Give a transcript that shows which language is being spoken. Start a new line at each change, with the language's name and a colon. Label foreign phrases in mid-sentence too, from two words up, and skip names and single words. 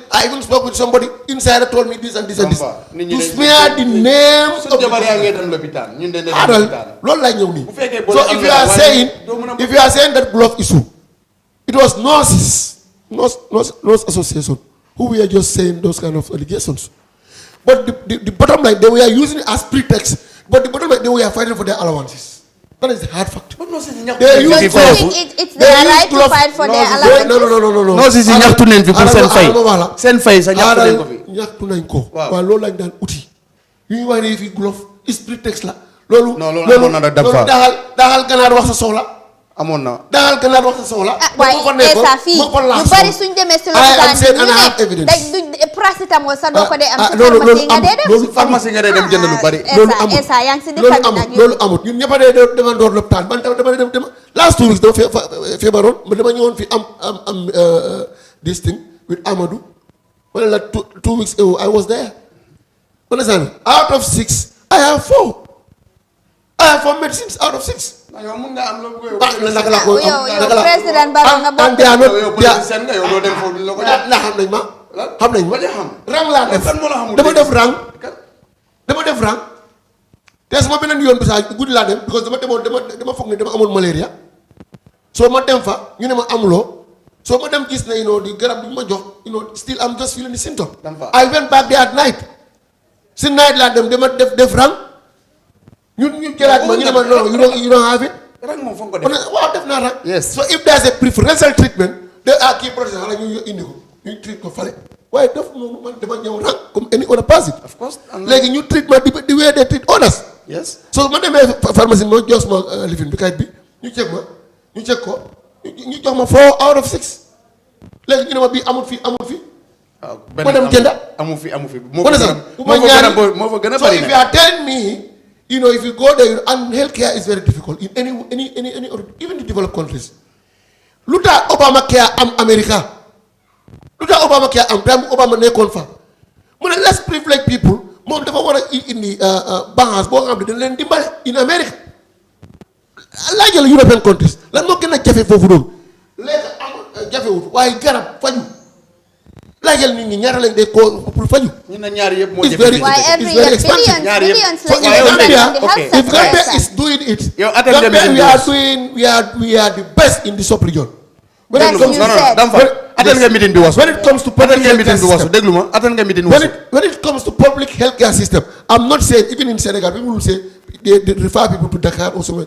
English: I even spoke with somebody, insider told me this and this and this. To smear the names of the So if you are saying that glove issue, it was nurse association who were just saying those kind of allegations. But the bottom line, they were using it as pretext. But the bottom line, they were fighting for their allowances. That is the hard fact. They use gloves. It's their right to fight for their allowances. No. No,
Wolof: si ñaxtu nañ fi pour seen fay sa ñaxtu nañ ko fi. ñaxtu nañ ko. waaw loolu lañ daan uti. yu ñu wax ne fi
English: glove is pretext
Wolof: la. loolu daxal ganaar wax sa soxla. amoon na daxal ganaar wax sa soxla. waaye esa fii ñu bari suñ demee si lopitaan bi ñu ne paracetamol sax doo ko dee am si pharmacie nga dee dem. loolu pharmacie nga dee dem jënd lu bari. loolu amul esa yaa ngi si dëkk bi nag loolu amul ñun ñëpp a dee dama door lopitaan man tam dama dem
English: last 2 weeks
Wolof: dama feebaroon dama ñëwoon fi am
English: this thing with Amadou
Wolof: wala la
English: 2 weeks ago I was there. Understand? Out of 6 I have 4 medicines out of 6.
Wolof: yow mun nga am loo naka la ko yow président Barrow nga bokk xam nañ ma rang laa def dama def rang te sama beneen yoon bi saa guddi laa dem because dama foog ne dama amoon malaria soo ma dem fa ñu ne ma amuloo soo ma dem gis ne di garab bi ma jox
English: still I'm just feeling the symptom. I went back there at night
Wolof: si night laa dem dama def rang ñu jëlaat ma ñu ne ma non
English: you don't have it
Wolof: rang moom foog ko def. waaw def naa rang.
English: Yes. So if there's a preferential treatment, they are key process
Wolof: xanaa ñu indi ko ñu treat ko fale waaye def noonu man dama ñëw rang comme
English: any other person. Of course.
Wolof: léegi ñu treat ma di
English: way they treat others. Yes.
Wolof: So ma demee pharmacie ma jox ma lifin bi kayit bi ñu check ko ñu jox ma
English: 4 out of 6
Wolof: léegi ñu ne ma bii amul fii. ma dem jënda amul fi. moo fa gën a bari.
English: So if you are telling me, you know, if you go there and healthcare is very difficult in any even the developed countries.
Wolof: Lu tax Obamacare am America? Lu tax Obamacare am time Obama nekkoon fa mu ne
English: less privileged people
Wolof: moom dafa war a indi balance boo xam ne dañ leen dimbale
English: in America.
Wolof: laajal
English: European countries
Wolof: lan moo gën a jafe foofu noonu lekk amul jafewut waaye garab faju laajal nit ñi ñaata lañ dee ko pour faju. ñu ne ñaar yëpp moo jafe.
English: It's very expensive.
Wolof: ñaar yëpp
English: if Gambia is doing it.
Wolof: yow Gambia
English: we are the best in the sub-region. When it comes to public healthcare system, I'm not saying even in Senegal people will say they refer people to Dakar or somewhere.